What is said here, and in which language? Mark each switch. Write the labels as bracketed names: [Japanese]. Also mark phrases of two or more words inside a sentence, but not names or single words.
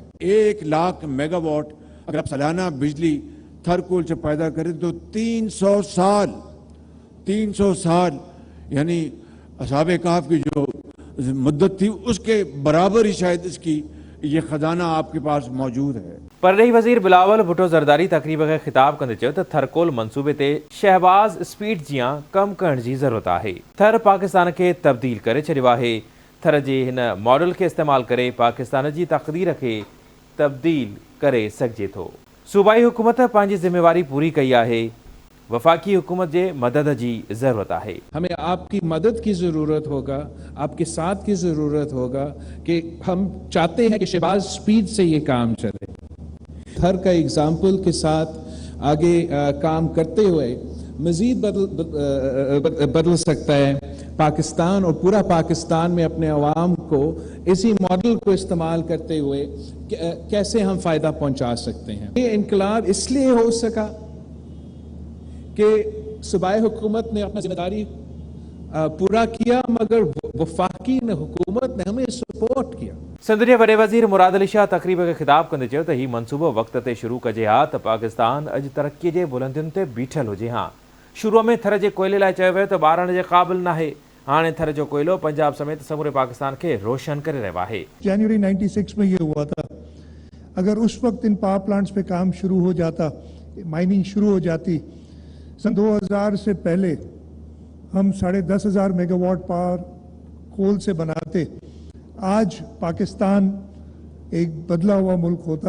[Urdu] 1 لاکھ میگاواٹ اگر آپ سالانہ بجلی تھرکول سے پیدا کریں تو 300 سال یعنی اصحابِ کہف کی جو مدت تھی اس کے برابر ہی شاید اس کی یہ خزانہ آپ کے پاس موجود ہے. [Sindhi] परॾेही वज़ीर बिलावल भुट्टो ज़रदारी तक़रीब खे ख़िताब कंदे चयो त थरकोल मंसूबे ते शहबाज स्पीड जियां कमु करण जी ज़रूरत आहे। थर पाकिस्तान खे तब्दील करे छॾियो आहे। थर जे हिन मॉडल खे इस्तेमालु करे पाकिस्तान जी तक़दीर खे तब्दील करे सघिजे थो। सूबाई हुकूमत पंहिंजी ज़िम्मेवारी पूरी कई आहे। वफाकी हुकूमत जे मदद जी ज़रूरत है। [Urdu] ہمیں آپ کی مدد کی ضرورت ہوگا، آپ کے ساتھ کی ضرورت ہوگا کہ ہم چاہتے ہیں کہ شہباز سپیڈ سے یہ کام چلے. تھر کا ایگزامپل کے ساتھ آگے کام کرتے ہوئے مزید بدل سکتا ہے پاکستان، اور پورا پاکستان میں اپنے عوام کو اسی ماڈل کو استعمال کرتے ہوئے کیسے ہم فائدہ پہنچا سکتے ہیں. یہ انقلاب اس لیے ہو سکا کہ صوبائی حکومت نے اپنا ذمہ داری پورا کیا، مگر وفاقی حکومت نے ہمیں سپورٹ کیا. [Sindhi] सिंध जे वॾे वज़ीर मुराद अली शाह तक़रीब खे ख़िताब कंदे चयो त हीउ मनसूबो वक़्त ते शुरू कजे हा त पाकिस्तान अॼु तरक़ीअ जे बुलंदियुनि ते बीठल हुजे हा। शुरूअ में थर जे कोयले लाइ चयो वियो त ॿारण जे क़ाबिल नाहे, हाणे थर जो कोयलो पंजाब समेत समूरे पाकिस्तान के रोशन करे रहियो आहे। [Urdu] جنوری 96 میں یہ ہوا تھا. اگر اس وقت ان [English] power plants [Urdu] پہ کام شروع ہو جاتا، مائننگ شروع ہو جاتی، سن 2000 سے پہلے ہم 10,500 [English] megawatt power coal [Urdu] سے بناتے، آج پاکستان ایک بدلا ہوا ملک ہوتا.